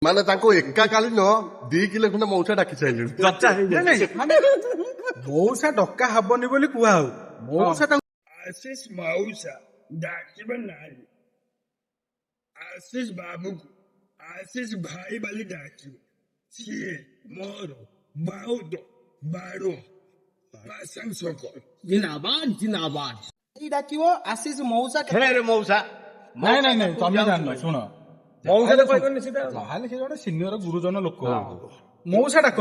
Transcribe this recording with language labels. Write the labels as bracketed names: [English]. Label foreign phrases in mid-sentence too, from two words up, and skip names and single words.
[Odia] ମାନେ ତାଙ୍କୁ ଏକାକାଳୀନ 2 କିଲୋ ଖଣ୍ଡେ ମଉସା ଡାକି ସାରିଲେଣି। ମଉସା ଡକା ହବନି ବୋଲି କୁହା ହଉ। ମଉସା ତାଙ୍କୁ ଆଶିଷ ମଉସା ଡାକିବା ନାହିଁ ଆଶିଷ ବାବୁକୁ ଆଶିଷ ଭାଇ ବୋଲି ଡାକିବ। ସିଏ ମୋର ବହୁତ ବଡ଼ ପ୍ରଶଂସକ। [Hindi] जिंदाबाद जिंदाबाद। [Odia] ଡାକିବ ଆଶିଷ ମଉସା ଫେରେ ମଉସା ନାଇଁ ନାଇଁ ନାଇଁ ତମେ ଜାଣିନ ଶୁଣ ମଉସା ତ କହିବନି ସେଟା ଯାହାହେଲେ ସେ ଗୋଟେ ସିନିୟର ଗୁରୁଜନ ଲୋକ ମଉସା ଡାକନ୍ତି